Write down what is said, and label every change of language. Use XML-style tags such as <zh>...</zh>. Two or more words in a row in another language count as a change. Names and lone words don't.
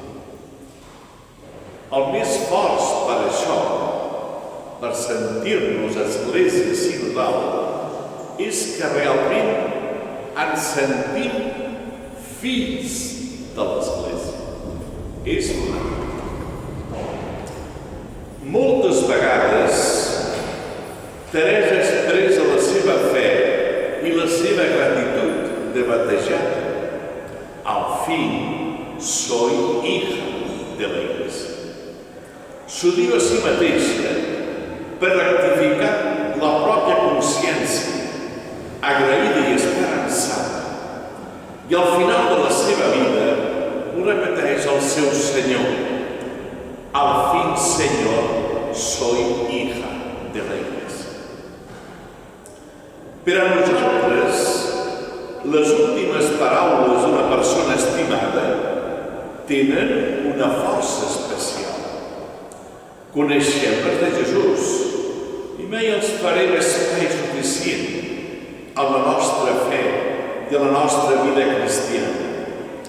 <ca>El més fort per això, per sentir-nos Església sinodal, és que realment ens sentim fills de l'Església. És una. Moltes vegades Teresa expressa la seva fe i la seva gratitud de batejada.</ca> <es>Al fin, soy hija de la Iglesia.</es> <ca>S'ho diu a si mateixa per rectificar la pròpia consciència, agraïda i esperançada. I al final de la seva vida ho repeteix al seu Senyor.</ca> <es>Al fin, Señor, soy hija de la Iglesia.</es> <ca>Per a nosaltres, les últimes paraules d'una persona estimada tenen una força especial. Coneixem les de Jesús i mai els farem espai suficient a la nostra fe i a la nostra vida cristiana.</ca>